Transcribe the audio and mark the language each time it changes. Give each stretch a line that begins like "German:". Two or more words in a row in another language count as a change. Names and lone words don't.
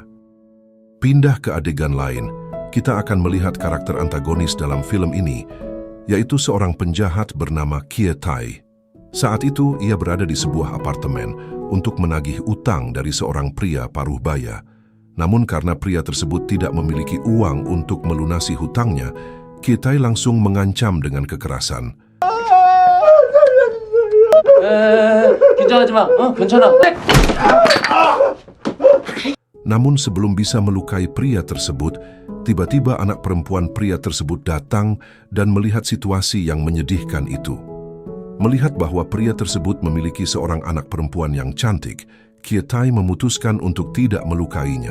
Indonesian: Pindah ke adegan lain, kita akan melihat karakter antagonis dalam film ini, yaitu seorang penjahat bernama Kye-tae. Saat itu, ia berada di sebuah apartemen untuk menagih utang dari seorang pria paruh baya. Namun karena pria tersebut tidak memiliki uang untuk melunasi hutangnya, Kye-tae langsung mengancam dengan kekerasan.
Korean: 긴장하지 마. 괜찮아.
Indonesian: Namun sebelum bisa melukai pria tersebut, tiba-tiba anak perempuan pria tersebut datang dan melihat situasi yang menyedihkan itu. Melihat bahwa pria tersebut memiliki seorang anak perempuan yang cantik, Kye-tae memutuskan untuk tidak melukainya.